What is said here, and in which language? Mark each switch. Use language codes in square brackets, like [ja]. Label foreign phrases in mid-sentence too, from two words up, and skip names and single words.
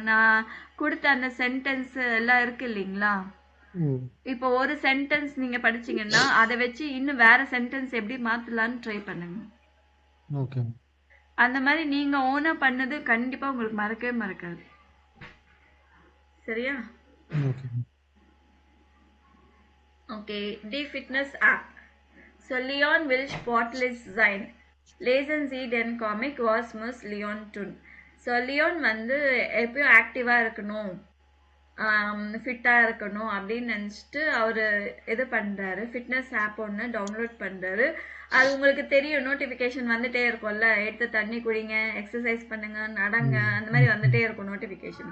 [ta] நான் கொடுத்த அந்த சென்டென்ஸ் எல்லாம் இருக்கு இல்லைங்களா, இப்போ ஒரு சென்டென்ஸ் நீங்க படிச்சீங்கன்னா அதை வச்சு இன்னும் வேற சென்டென்ஸ் எப்படி மாத்தலாம்னு ட்ரை பண்ணுங்க. ஓகே அந்த மாதிரி நீங்க ஓனா பண்ணது கண்டிப்பா உங்களுக்கு மறக்கவே மறக்காது. சரியா? ஓகே ஓகே. [de] Die Fitness-App. So Leon will sportlich sein. Lesen Sie den Comic was muss Leon tun. So Leon [ta] வந்து எப்பயும் ஆக்டிவா இருக்கணும், ஃபிட்டா இருக்கணும் அப்படின்னு நினைச்சிட்டு அவரு இது பண்றாரு, ஃபிட்னஸ் ஆப் ஒன்று டவுன்லோட் பண்றாரு. அது உங்களுக்கு தெரியும், நோட்டிபிகேஷன் வந்துட்டே இருக்கும்ல, எடுத்து தண்ணி குடிங்க, எக்ஸசைஸ் பண்ணுங்க, நடங்க, அந்த மாதிரி வந்துட்டே இருக்கும் நோட்டிபிகேஷன்.